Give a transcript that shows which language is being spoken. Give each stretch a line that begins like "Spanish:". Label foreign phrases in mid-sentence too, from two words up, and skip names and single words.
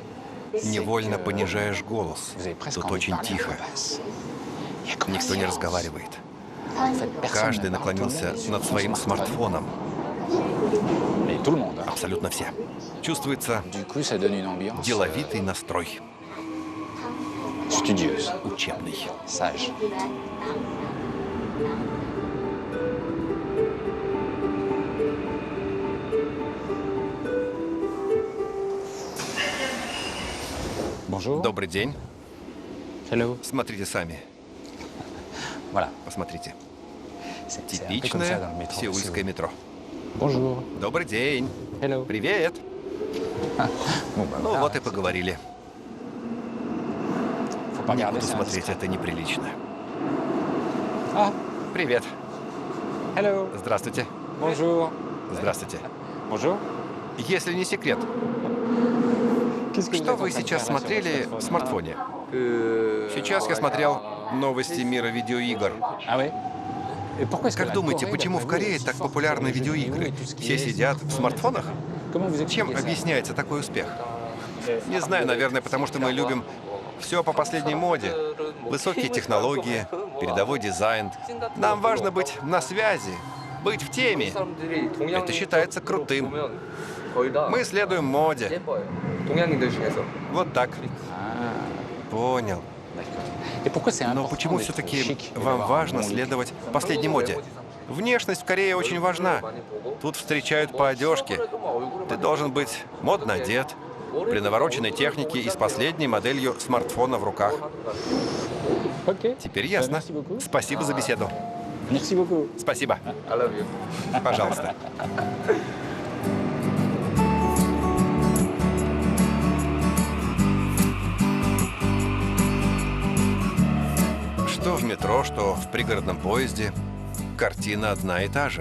Russian: Невольно понижаешь голос. Тут очень тихо. Никто не разговаривает. Каждый наклонился над своим смартфоном.
French: Mais tout le monde. Hein.
Russian: Абсолютно все. Чувствуется
French: Du coup, ça donne une ambiance
Russian: деловитый настрой,
French: studieuse,
Russian: учебный.
French: sage. Bonjour.
Russian: Добрый день.
English: Hello.
Russian: Смотрите сами.
French: Voilà.
Russian: Посмотрите.
French: C'est un peu comme ça dans le
Russian: Типичное
French: métro.
Russian: сеульское метро.
French: Bonjour.
Russian: Добрый день.
English: Hello.
Russian: Привет.
French: Bon, bah,
Russian: Ну
French: voilà.
Russian: вот и поговорили.
French: Faut pas
Russian: Не
French: regarder,
Russian: буду
French: c'est
Russian: смотреть,
French: indiscret.
Russian: это неприлично. Ah, Привет.
English: hello.
Russian: Здравствуйте.
French: Bonjour.
Russian: Здравствуйте.
French: Bonjour.
Russian: Если не секрет,
French: Qu'est-ce que
Russian: что
French: êtes en
Russian: вы
French: train de
Russian: сейчас
French: faire là sur
Russian: смотрели
French: votre
Russian: в
French: smartphone?
Russian: смартфоне? Сейчас я смотрел новости мира видеоигр.
French: Ah ouais? Et pourquoi est-ce que
Russian: Как
French: la
Russian: думаете,
French: Corée,
Russian: почему
French: d'après
Russian: в
French: vous,
Russian: Корее
French: est si
Russian: так
French: forte
Russian: популярны
French: sur les jeux
Russian: видеоигры?
French: vidéo et tout ce qui
Russian: Все
French: est
Russian: сидят в смартфонах?
French: Comment vous
Russian: Чем
French: expliquez ça?
Russian: объясняется такой успех? Не знаю, наверное, потому что мы любим все по последней моде. Высокие технологии, передовой дизайн. Нам важно быть на связи, быть в теме. Это считается крутым. Мы следуем моде. Вот так. Понял.
French: Et pourquoi c'est
Russian: Но
French: important
Russian: почему
French: d'être
Russian: все-таки
French: chic et
Russian: вам
French: d'avoir un
Russian: важно
French: bon look?
Russian: следовать последней моде? Внешность в Корее очень важна. Тут встречают по одежке. Ты должен быть модно одет, при навороченной технике и с последней моделью смартфона в руках. Ok. Теперь ясно.
French: Merci beaucoup.
Russian: Спасибо за беседу.
French: Merci beaucoup.
Russian: Спасибо. Пожалуйста. Что в метро, что в пригородном поезде, картина одна и та же.